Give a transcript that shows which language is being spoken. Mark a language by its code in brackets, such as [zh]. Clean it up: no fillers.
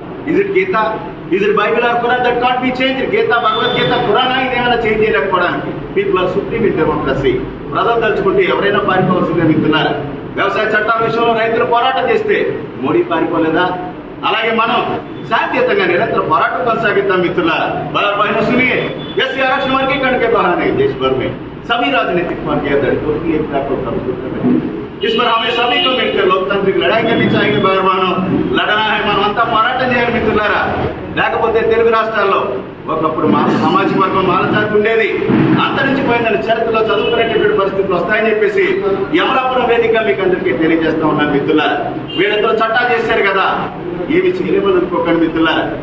[en] Is it Gita, is it Bible or Quran that can't be change? [te] గీత, భగవద్గీత, ఖురాన్ ఇదేమైనా change చేయలేకపోవడానికి? [en] People are supreme in democracy. [te] ప్రజలు తలుచుకుంటే ఎవరైనా పారిపోవాల్సిందే మిత్రులారా. వ్యవసాయ చట్టాల విషయంలో రైతులు పోరాటం చేస్తే మోడీ పారిపోలేదా? అలాగే మనం శాంతియుతంగా నిరంతర పోరాటం కొనసాగిద్దాం మిత్రులారా. [hi] बहनों सुनिए, एससी आरक्षण वर्गीकरण के बहाने देश भर में सभी राजनीतिक पार्टियां दलितों की एकता को कमजोर कर रही है। इस पर हमें सभी को मिलकर लोकतांत्रिक लड़ाई करनी चाहिए। बहनों लड़ना है, [te] మనమంతా పోరాటం చేయాలి మిత్రులారా. లేకపోతే తెలుగు రాష్ట్రాల్లో ఒకప్పుడు మా సామాజిక వర్గం మాలజాతి ఉండేది, అంతరించిపోయిందని చరిత్రలో చదువుకునేటటువంటి పరిస్థితులు వస్తాయని చెప్పేసి యమలాపురం వేదిక మీకు అందరికీ తెలియజేస్తా ఉన్నాను మిత్రులారా. వీళ్ళందరూ చట్టాలు చేశారు కదా, ఏమి చేయలేమని అనుకోకండి మిత్రులారా.